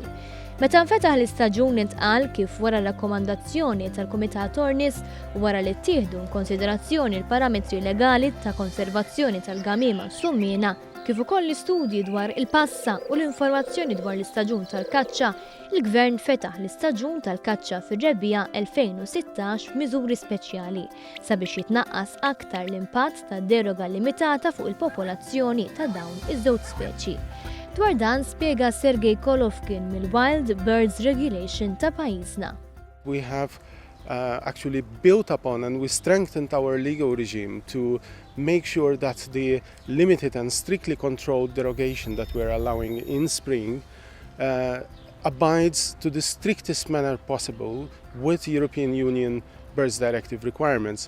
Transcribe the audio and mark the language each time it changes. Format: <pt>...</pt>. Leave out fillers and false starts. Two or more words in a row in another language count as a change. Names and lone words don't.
<mt>Meta nfetaħ l-istaġun intqal kif wara rakkomandazzjoni tal-Kumitat Ornis u wara li ttieħdu konsiderazzjoni l-parametri legali ta' konservazzjoni tal-gamiema summina kif ukoll l-istudji dwar il-passa u l-informazzjoni dwar l-istaġun tal-kaċċa, il-Gvern fetaħ l-istaġun tal-kaċċa fir-rebbija 2016 f'miżuri speċjali sabiex jitnaqqas aktar l-impatt ta' deroga limitata fuq il-popolazzjoni ta' dawn iż-żewġ speċi. Dwar dan spjega Sergej Kolovkin mill-Wild Birds Regulation ta' pajjiżna.</mt> <en>We have actually built upon and we strengthened our legal regime to make sure that the limited and strictly controlled derogation that we're allowing in spring abides to the strictest manner possible with European Union Birds Directive requirements.</en>